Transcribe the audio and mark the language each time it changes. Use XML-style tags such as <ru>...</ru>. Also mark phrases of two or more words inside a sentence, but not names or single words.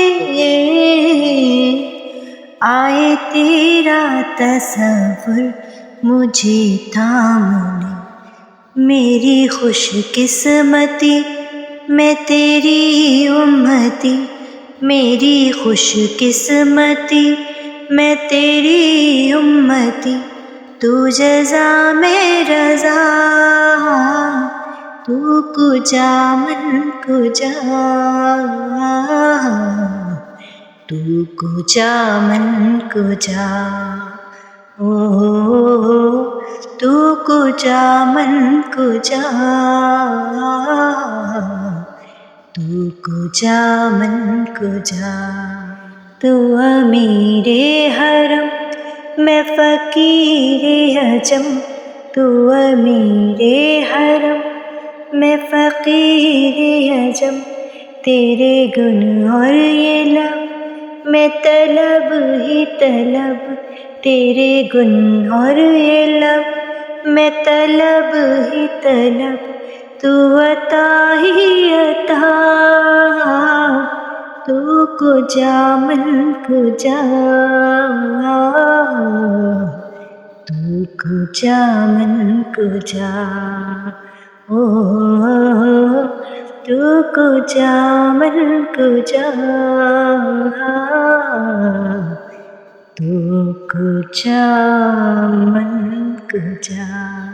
<ur>آئے تیرا تصور مجھے تھام لے، میری خوش قسمتی میں تیری امتی، میری خوش قسمتی میں تیری امتی، تو جزا میں رضا،</ur> <fa>تو کجا من کجا، تو کجا من کجا، او تو کجا من کجا، تو کجا من کجا،</fa> <ur>تو امیر حرم میں فقیر عجم، تو امیر حرم میں فقیر عجم، تیرے گن اور یہ لب میں طلب ہی طلب، تیرے گن اور یہ لب میں طلب ہی طلب، تو عطا ہی عطا،</ur> <fa>تو کجا من کجا، تو کجا من کجا، او تو کجا من کجا، تو کجا من کجا۔</fa>